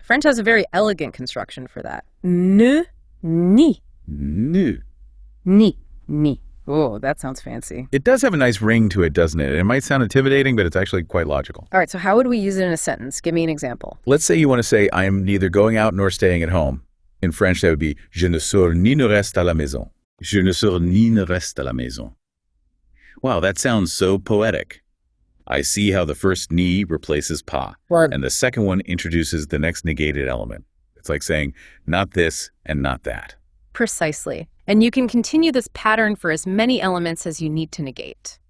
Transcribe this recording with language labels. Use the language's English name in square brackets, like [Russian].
[English] French has a very elegant construction for that. Ne, ni. Ne. Ni, ni. Oh, that sounds fancy. It does have a nice ring to it, doesn't it? It might sound intimidating, but it's actually quite logical. All right, so how would we use it in a sentence? Give me an example. Let's say you want to say, I am neither going out nor staying at home. In French, that would be, [French] je ne sors ni ne reste à la maison. Je ne sors ni ne reste à la maison. [English] Wow, that sounds so poetic. I see how the first ni replaces pas, and the second one introduces the next negated element. It's like saying, not this and not that. Precisely. And you can continue this pattern for as many elements as you need to negate.